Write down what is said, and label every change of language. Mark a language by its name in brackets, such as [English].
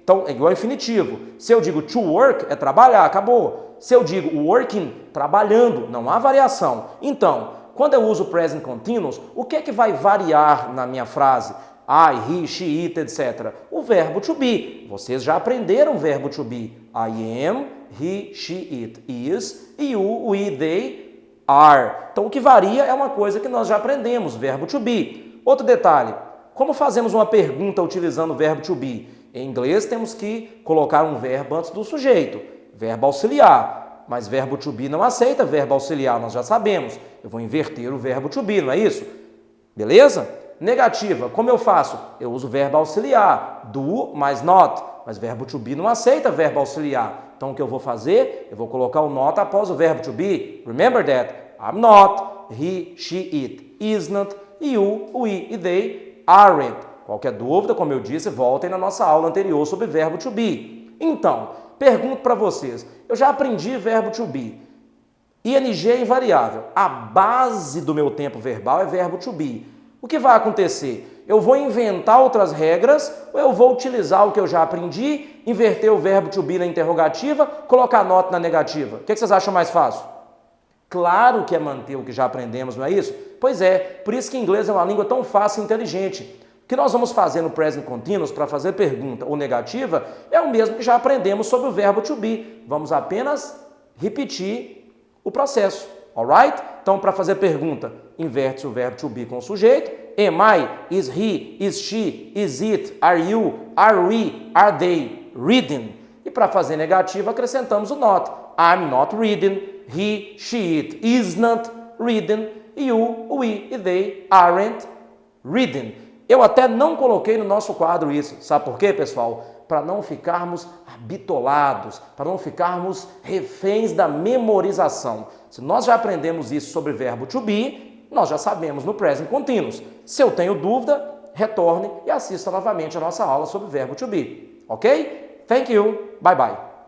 [Portuguese] Então, é igual ao infinitivo. Se eu digo to work, é trabalhar, acabou. Se eu digo working, trabalhando, não há variação. Então, quando eu uso present continuous, o que é que vai variar na minha frase? [English] I, he, she, it, etc. [Portuguese] O verbo to be. Vocês já aprenderam o verbo to be. [English] I am, he, she, it is, you, we, they are. [Portuguese] Então, o que varia é uma coisa que nós já aprendemos, verbo to be. Outro detalhe, como fazemos uma pergunta utilizando o verbo to be? Em inglês temos que colocar um verbo antes do sujeito, verbo auxiliar, mas verbo to be não aceita verbo auxiliar, nós já sabemos. Eu vou inverter o verbo to be, não é isso? Beleza? Negativa, como eu faço? Eu uso verbo auxiliar, do mais not, mas verbo to be não aceita verbo auxiliar. Então o que eu vou fazer? Eu vou colocar o not após o verbo to be. [English] Remember that, I'm not, he, she, it, isn't, you, we e they aren't. [Portuguese] Qualquer dúvida, como eu disse, voltem na nossa aula anterior sobre verbo to be. Então, pergunto para vocês, eu já aprendi verbo to be. ING é invariável. A base do meu tempo verbal é verbo to be. O que vai acontecer? Eu vou inventar outras regras ou eu vou utilizar o que eu já aprendi, inverter o verbo to be na interrogativa, colocar not na negativa? O que vocês acham mais fácil? Claro que é manter o que já aprendemos, não é isso? Pois é, por isso que inglês é uma língua tão fácil e inteligente. O que nós vamos fazer no present continuous para fazer pergunta ou negativa é o mesmo que já aprendemos sobre o verbo to be. Vamos apenas repetir o processo, [English] alright? [Portuguese] Então, para fazer pergunta, inverte o verbo to be com o sujeito. [English] Am I? Is he? Is she? Is it? Are you? Are we? Are they? Reading. [Portuguese] E para fazer negativa, acrescentamos o not. [English] I'm not reading. He, she, it is not reading. You, we e they aren't reading. [Portuguese] Eu até não coloquei no nosso quadro isso. Sabe por quê, pessoal? Para não ficarmos habitolados, para não ficarmos reféns da memorização. Se nós já aprendemos isso sobre verbo to be, nós já sabemos no present continuous. Se eu tenho dúvida, retorne e assista novamente a nossa aula sobre verbo to be. Ok? [English] Thank you. Bye bye.